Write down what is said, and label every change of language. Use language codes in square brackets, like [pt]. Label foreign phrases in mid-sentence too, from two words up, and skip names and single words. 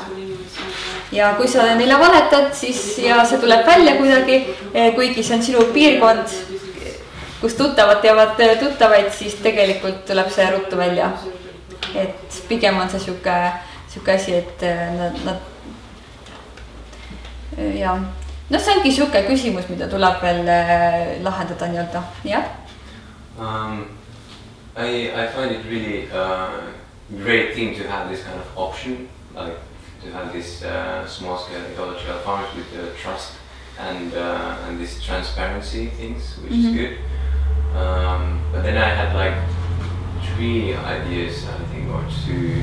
[et] Ja kui sa neile valetad, siis ja see tuleb välja kuidagi, kuigi see on sinu piirkond, kus tuttavad teavad tuttavaid, siis tegelikult tuleb see ruttu välja. Et pigem on see siuke asi, et nad ja see ongi siuke küsimus, mida tuleb veel lahendada nii-öelda, jah? [en] I find it really great thing to have this kind of option, like to have this small-scale ecological farms with the trust and this transparency things, which is good. But then I had like 3 ideas, I think, or 2.